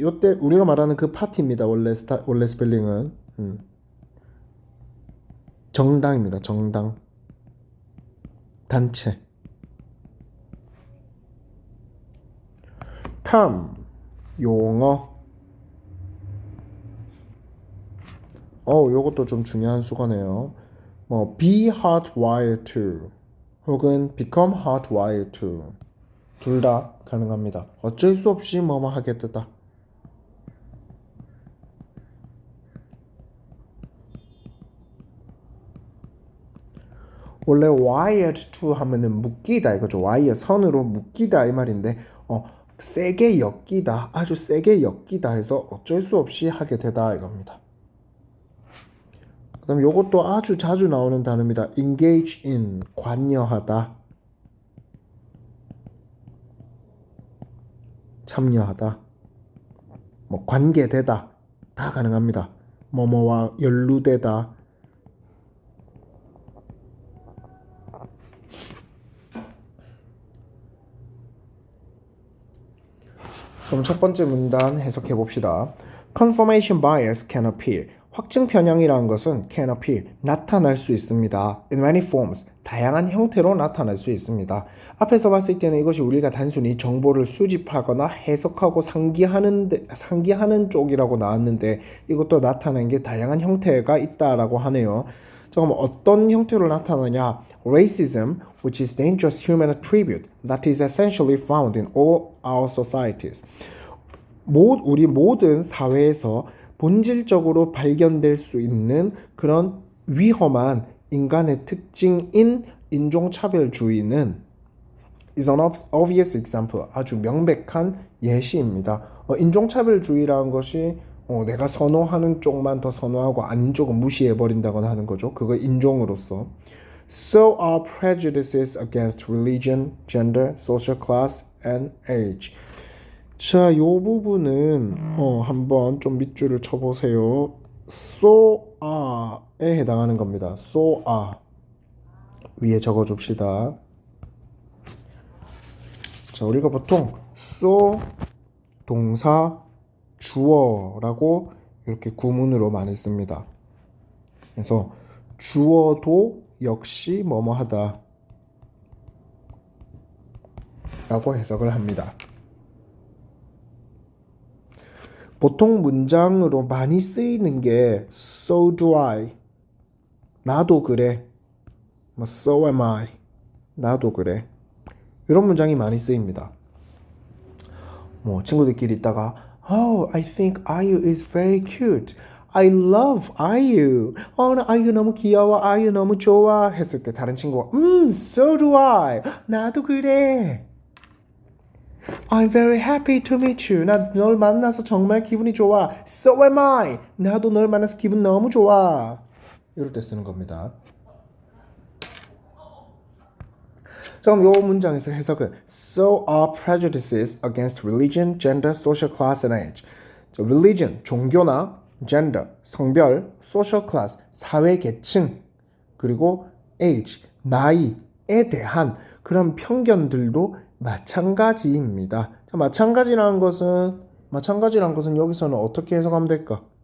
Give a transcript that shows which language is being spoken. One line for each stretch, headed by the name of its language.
Korean: 요때 우리가 말하는 그 파티입니다. 원래 스펠링은 정당입니다. 정당. 단체. term, 용어. 요것도 좀 중요한 수거네요.
English: be hardwired to
Korean: 혹은
English: become hardwired to
Korean: 둘 다 가능합니다. 어쩔 수 없이 뭐뭐 하게 되다. 원래 wired to 하면은 묶이다 이거죠. wire 선으로 묶이다 이 말인데 세게 엮이다, 아주 세게 엮이다 해서 어쩔 수 없이 하게 되다 이겁니다. 그 다음 요것도 아주 자주 나오는 단어입니다. engage in, 관여하다, 참여하다, 관계되다 다 가능합니다. 뭐뭐와 연루되다. 그럼 첫 번째 문단 해석해 봅시다.
English: Confirmation bias can appear.
Korean: 확증 편향이라는 것은
English: can appear,
Korean: 나타날 수 있습니다.
English: In many forms,
Korean: 다양한 형태로 나타날 수 있습니다. 앞에서 봤을 때는 이것이 우리가 단순히 정보를 수집하거나 해석하고 상기하는 쪽이라고 나왔는데 이것도 나타나는 게 다양한 형태가 있다라고 하네요. 자, 그럼 어떤 형태로 나타나냐?
English: Racism, which is dangerous human attribute that is essentially found in all our societies.
Korean: 우리 모든 사회에서 본질적으로 발견될 수 있는 그런 위험한 인간의 특징인 인종차별주의는
English: is an obvious example,
Korean: 아주 명백한 예시입니다. 인종차별주의라는 것이 내가 선호하는 쪽만 더 선호하고 아닌 쪽은 무시해버린다거나 하는 거죠. 그거 인종으로서.
English: So are prejudices against religion, gender, social class, and age.
Korean: 자, 요 부분은 한번 좀 밑줄을 쳐보세요. so are에 해당하는 겁니다. so are 위에 적어줍시다. 자, 우리가 보통 so 동사 주어라고 이렇게 구문으로 많이 씁니다. 그래서 주어도 역시 뭐뭐 하다 라고 해석을 합니다. 보통 문장으로 많이 쓰이는 게
English: so do I,
Korean: 나도 그래,
English: so am I,
Korean: 나도 그래, 이런 문장이 많이 쓰입니다. 뭐 친구들끼리 있다가
English: Oh, I think 아이유 is very cute. I love
Korean: 아이유. 나 아이유 너무 귀여워. 아이유 너무 좋아. 했을 때 다른 친구가
English: so do I.
Korean: 나도 그래.
English: I'm very happy to meet you.
Korean: 나 널 만나서 정말 기분이 좋아.
English: So am I.
Korean: 나도 널 만나서 기분 너무 좋아. 이럴 때 쓰는 겁니다. 자, 그럼 이 문장에서 해석은
English: So are prejudices against religion, gender, social class and age.
Korean: 자, religion, 종교나 gender, 성별, social class, 사회 계층, 그리고 age, 나이에 대한 그런 편견들도 마찬가지입니다. 자, 마찬가지라는 것은 여기서는 어떻게 해석하면 될까?